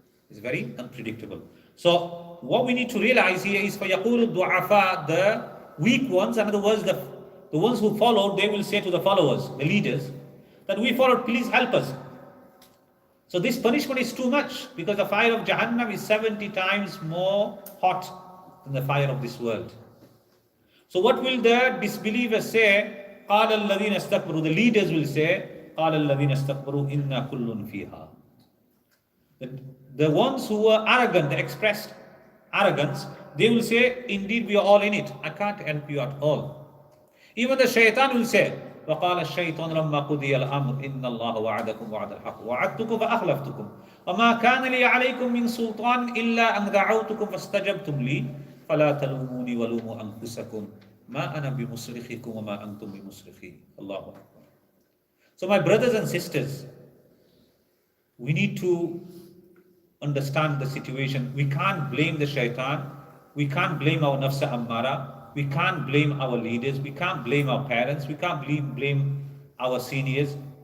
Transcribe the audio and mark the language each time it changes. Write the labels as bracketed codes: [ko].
[en] It's very unpredictable. So what we need to realize here is, [ar] فَيَقُولُ الضُّعَفَاء, [en] the weak ones, in other words, the ones who followed, they will say to the followers, the leaders, that we followed, please help us. So this punishment is too much, because the fire of Jahannam is 70 times more hot than the fire of this world. So what will the disbelievers say? [ar] قَالَ الَّذِينَ اسْتَكْبَرُوا. [en] The leaders will say, [ar] قَالَ الَّذِينَ اسْتَكْبَرُوا إِنَّا كُلٌّ فِيهَا. [en] The ones who were arrogant, they expressed arrogance, they will say, indeed we are all in it. I can't help you at all. Even the shaitan will say, وَقَالَ الشَّيْطَانُ لَمَّا قُضِيَ الْأَمْرُ إِنَّ اللَّهَ وَعَدَكُمْ وَعْدَ الْحَقِّ وَعَدْتُكُمْ فَأَخْلَفْتُكُمْ وَمَا كَانَ لِي عَلَيْكُمْ مِنْ سُلْطَانٍ إِلَّا أَنْ دَعَوْتُكُمْ فَاسْتَجَبْتُمْ لِي فَلَا تَلُومُونِي وَلُومُوا أَنفُسَكُمْ مَا أَنَا بِمُصْرِخِكُمْ وَمَا أَنْتُمْ بِمُصْرِخِي. [ar] Allahu Akbar. [en] So my brothers and sisters, we need to understand the situation. We can't blame the shaitan. We can't blame our nafsa ammara. We can't blame our leaders. We can't blame our parents. We can't blame our seniors.